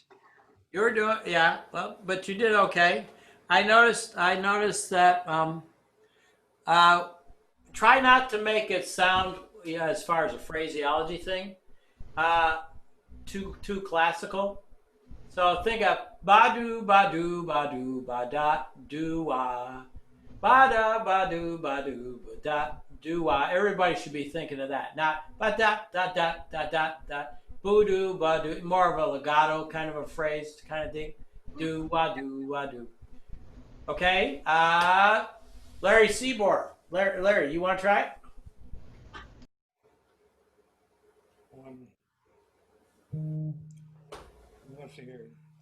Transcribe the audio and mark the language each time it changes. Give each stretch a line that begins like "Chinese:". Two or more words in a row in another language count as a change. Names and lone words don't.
English: You were doing, yeah, well, but you did okay. I noticed that, uh, try not to make it sound, yeah, as far as a phraseology thing, uh, too classical. So think of ba-do, ba-do, ba-do, ba-da, do-wah, ba-da, ba-do, ba-do, ba-da, do-wah. Everybody should be thinking of that, not ba-da, da, da, da, da, da, boo-do, ba-do, more of a legato kind of a phrase kind of thing. Do-wah, do-wah, do. Okay, Larry Seaborg. Larry, you want to try it? Let's see here.